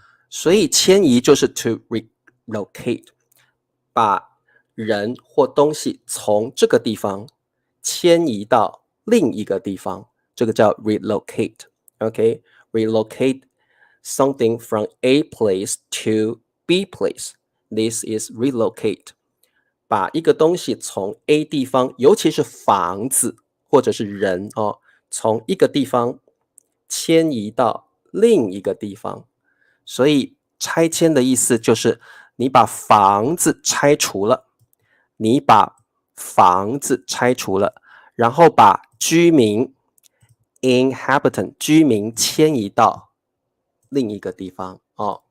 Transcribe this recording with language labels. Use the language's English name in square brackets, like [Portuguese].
[Chinese] 所以迁移就是 [English] to relocate， [Chinese] 把人或东西从这个地方迁移到另一个地方，这个叫 relocate。 [English] OK， relocate something from A place to B place. This is relocate. [Chinese] 把一个东西从 A 地方，尤其是房子或者是人哦，从一个地方迁移到另一个地方。所以拆迁的意思就是你把房子拆除了，你把房子拆除了，然后把居民 inhabitant 居民迁移到另一个地方哦。